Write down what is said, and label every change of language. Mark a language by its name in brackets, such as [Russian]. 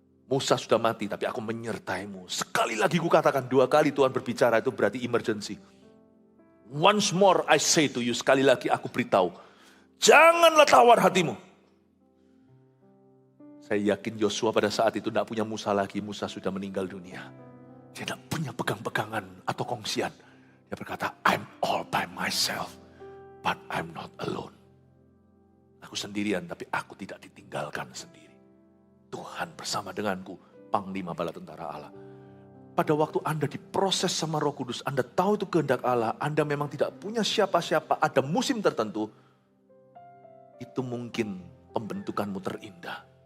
[Indonesian] Musa sudah mati, tapi aku menyertaimu. Sekali lagi kukatakan, 2 kali Tuhan berbicara, itu berarti emergency. [English] Once more I say to you, [Indonesian] sekali lagi aku beritahu. Janganlah tawar hatimu. Saya yakin Yosua pada saat itu tidak punya Musa lagi. Musa sudah meninggal dunia. Dia tidak punya pegang-pegangan atau kongsian. Dia berkata, [English] I'm all by myself, but I'm not alone. [Indonesian] Aku sendirian, tapi aku tidak ditinggalkan sendiri. Tuhan bersama denganku, Panglima Bala Tentara Allah. Pada waktu Anda diproses sama Roh Kudus, Anda tahu itu kehendak Allah, Anda memang tidak punya siapa-siapa, ada musim tertentu, itu mungkin pembentukanmu terindah.